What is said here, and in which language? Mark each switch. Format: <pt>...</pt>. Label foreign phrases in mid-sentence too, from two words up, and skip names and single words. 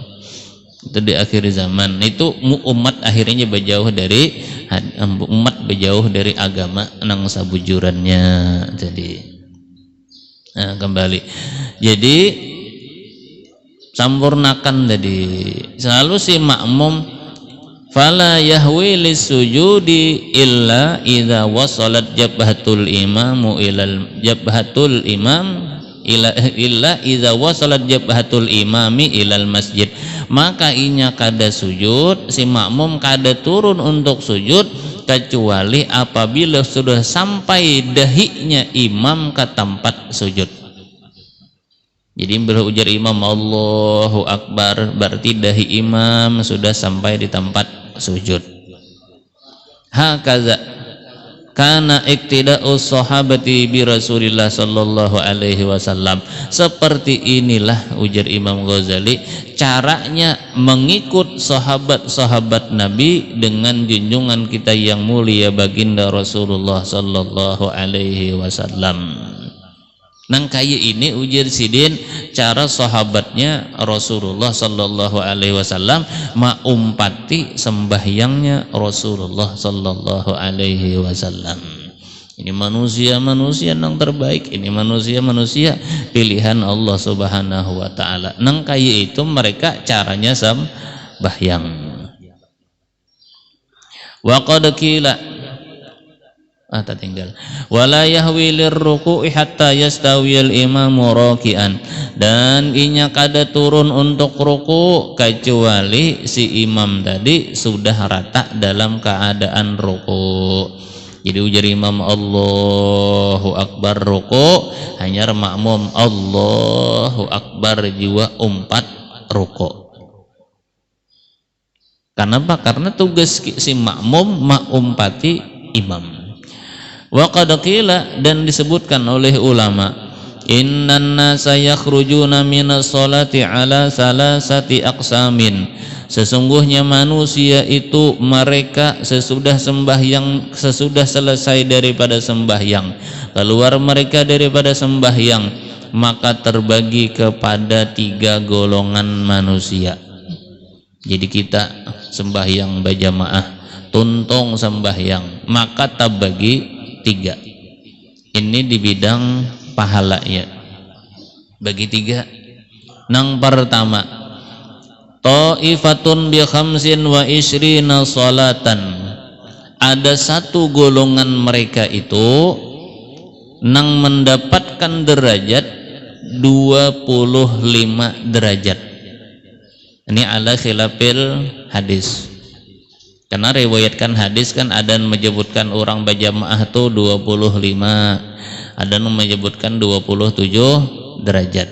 <bjn>Itu di akhir zaman itu umat akhirnya berjauh dari agama nang sabujurannya. Jadi kembali jadi sampurnakan tadi selalu si makmum</bjn> <ar>فلا يهوي للسجود إلا إذا وصلت جبهة الإمام إلا إذا وصلت جبهة الإمام إلى المسجد.</ar> <bjn>Maka inya kada sujud si makmum kada turun untuk sujud kecuali apabila sudah sampai dahinya imam ke tempat sujud. Jadi bila ujar imam</bjn> <ar>الله أكبر,</ar> <bjn>berarti dahi imam sudah sampai di tempat sujud.</bjn> <ar>هكذا كان اقتداء الصحابة برسول الله صلى الله عليه وسلم.</ar> <bjn>Seperti inilah ujar Imam Ghazali caranya mengikut sahabat-sahabat Nabi dengan junjungan kita yang mulia baginda Rasulullah</bjn> <ar>صلى الله عليه وسلم.</ar> <bjn>Nang kaya ini ujar sidin cara sahabatnya Rasulullah</bjn> <ar>صلى الله عليه وسلم</ar> <bjn>maumpati sembahyangnya Rasulullah</bjn> <ar>صلى الله عليه وسلم.</ar> <bjn>Ini manusia-manusia yang terbaik, ini manusia-manusia pilihan Allah</bjn> <ar>سبحانه وتعالى.</ar> <bjn>Nang kaya itu mereka caranya sembahyang.</bjn> <ar>وقد قيل</ar> <bjn>tinggal</bjn> <ar>ولا يهوي للركوع حتى يستوي الإمام راكعا,</ar> <bjn>dan inya kada turun untuk ruku kecuali si imam tadi sudah rata dalam keadaan ruku. Jadi ujar imam</bjn> <ar>الله أكبر</ar> <bjn>ruku, hanya makmum</bjn> <ar>الله أكبر</ar> <bjn>jiwa umpat ruku. Kenapa? Karena tugas si makmum maumpati imam.</bjn> <ar>وقد قيل,</ar> <bjn>dan disebutkan oleh ulama,</bjn> <ar>إن الناس يخرجون من الصلاة على ثلاثة أقسام.</ar> <bjn>Sesungguhnya manusia itu mereka sesudah selesai daripada sembahyang, keluar mereka daripada sembahyang, maka terbagi kepada 3 golongan manusia. Jadi kita sembahyang berjamaah, tuntung sembahyang, maka terbagi 3. Ini di bidang pahala ya. Bagi 3. Nang pertama,</bjn> <ar>طائفة بخمس وعشرين صلاة.</ar> <bjn>Ada satu golongan mereka itu nang mendapatkan derajat 25 derajat.</bjn> <ar>Ini على خلاف الحديث.</ar> <bjn>Karena riwayatkan hadis kan ada yang menyebutkan orang berjamaah tuh 25, ada yang menyebutkan 27 derajat.</bjn>